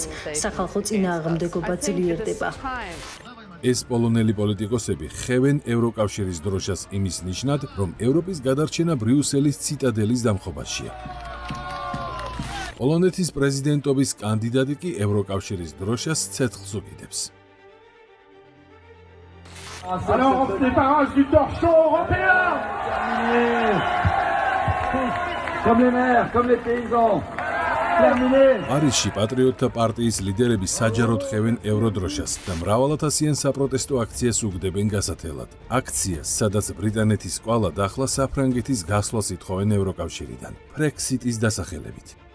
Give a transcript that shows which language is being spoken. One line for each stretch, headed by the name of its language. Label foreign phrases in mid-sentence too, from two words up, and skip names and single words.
Georgian: სახალხო წინააღმდეგობა ძლიერდება. ეს პოლონელი პოლიტიკოსები ხევენ ევროკავშირის დროშას იმის ნიშნად, რომ ევროპის გადარჩენა ბრიუსელის ციტადელის დამხობაშია. პოლონეთის პრეზიდენტობის კანდიდატი კი ევროკავშირის დროშას ცეცხლს უკიდებს.
French: Alors, débarrasse du torchon européen Comme les maires, comme les paysans.
Georgian: პარიზში პატრიოტთა პარტიის ლიდერები საჯაროდ ხევენ ევროდროშას და მრავალათასიან საპროტესტო აქციას უგდებენ გასათელად. აქციას, სადაც ბრიტანეთის კვალა და ახლა საფრანგეთის გასვლას ითხოვენ ევროკავშირიდან, ბრექსიტის დასახელებით.